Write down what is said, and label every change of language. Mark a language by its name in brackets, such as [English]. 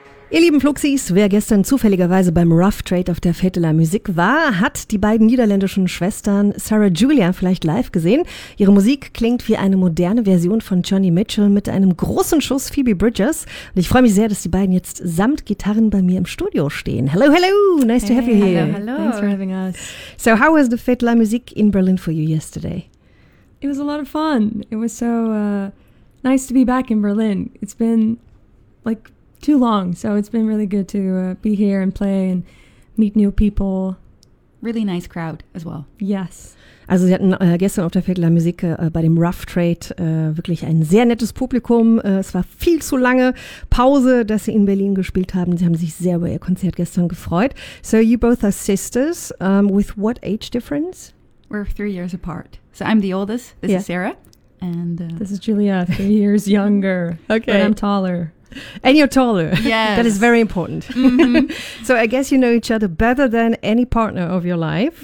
[German] Ihr lieben Fluxis, wer gestern zufälligerweise beim Rough Trade auf der Fête de la Musique war, hat die beiden niederländischen Schwestern Sarah Julia vielleicht live gesehen. Ihre Musik klingt wie eine moderne Version von Joni Mitchell mit einem großen Schuss Phoebe Bridgers. Und ich freue mich sehr, dass die beiden jetzt samt Gitarren bei mir im Studio stehen. [English] Hello, hello, nice to have you here. Hello, hello. Thanks for having us. So how was the Fête de la Musique in Berlin for you yesterday? It was a lot of fun. It was so nice to be back in Berlin. It's been like too long, so it's been really good to be here and play and meet new people. Really nice crowd as well. Yes. [German] Also sie hatten gestern auf der Fête de la Musique bei dem Rough Trade wirklich ein sehr nettes Publikum. Es war viel zu lange Pause, dass sie in Berlin gespielt haben. Sie haben sich sehr über ihr Konzert gestern gefreut. [English] So you both are sisters. With what age difference? We're 3 years apart. So I'm the oldest. This is Sarah. And this is Julia, 3 years younger. Okay. But I'm taller. And you're taller. Yes. That is very important. Mm-hmm. So I guess you know each other better than any partner of your life.